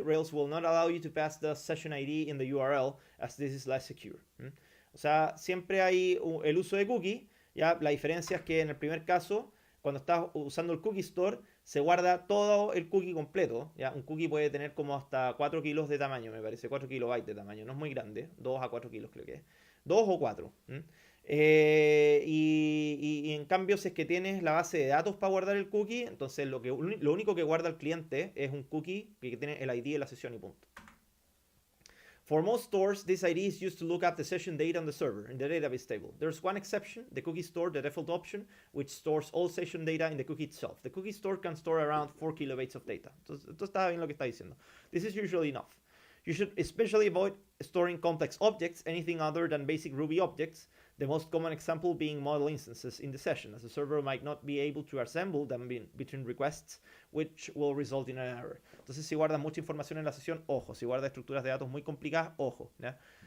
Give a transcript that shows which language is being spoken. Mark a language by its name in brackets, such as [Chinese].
[English] Rails will not allow you to pass the session ID in the URL as this is less secure. [Spanish] O sea, siempre hay el uso de cookie. Ya, la diferencia es que en el primer caso, cuando estás usando el cookie store, se guarda todo el cookie completo. ¿Ya? Un cookie puede tener como hasta 4 kilos de tamaño, me parece, 4 kilobytes de tamaño. No es muy grande, 2 a 4 kilos creo que es. 2 o 4. Y en cambio, si es que tienes la base de datos para guardar el cookie, entonces lo único que guarda el cliente es un cookie que tiene el ID de la sesión y punto. [English] For most stores, this ID is used to look up the session data on the server in the database table. There's one exception, the cookie store, the default option, which stores all session data in the cookie itself. The cookie store can store around 4 kilobytes of data. [Spanish] Entonces, esto está bien lo que está diciendo. [English] This is usually enough. You should especially avoid storing complex objects, anything other than basic Ruby objects, the most common example being model instances in the session, as the server might not be able to assemble them between requests, which will result in an error. [Spanish] Entonces, si guardas mucha información en la sesión, ojo. Si guardas estructuras de datos muy complicadas, ojo, ¿ya?